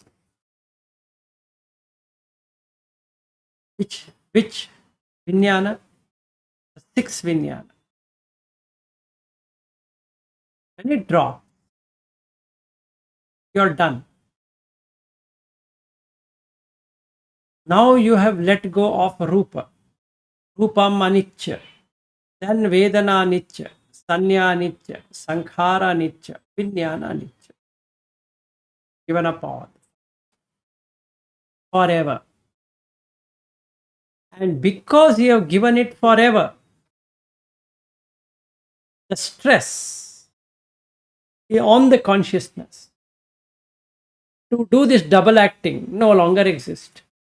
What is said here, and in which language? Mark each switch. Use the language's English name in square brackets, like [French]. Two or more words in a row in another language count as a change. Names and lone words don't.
[English] Which Vijnana? The sixth Vijnana. When it drops, you're done. Now you have let go of Rupa. [Pali] Rupam Anicca. Then Vedana Anicca. Sanya Anicca. Sankhara Anicca. Vijnana Anicca. [English] Given up all. Forever. And because you have given it forever, the stress on the consciousness to do this double acting no longer exists.